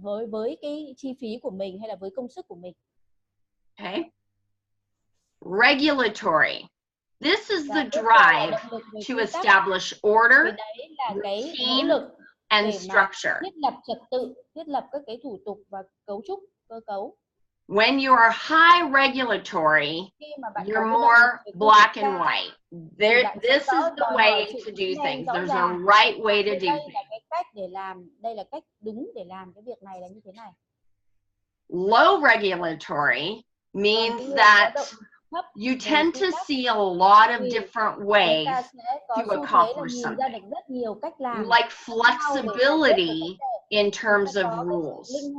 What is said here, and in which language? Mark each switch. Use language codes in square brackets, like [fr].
[vi] Với cái chi phí của mình hay là với công sức của mình. [en] Okay. Regulatory. This is the drive to establish order, routine, and structure. [vi] Thiết lập trật tự, thiết lập các cái thủ tục và cấu trúc, cơ cấu. [en] When you are high regulatory, you're more black and white. This is the way to do things. There's a right way to do things. [vi] Đây là cách đúng để làm cái việc này là như thế này. [en] Low regulatory means that you tend to see a lot of different ways to accomplish something. You like flexibility in terms of rules.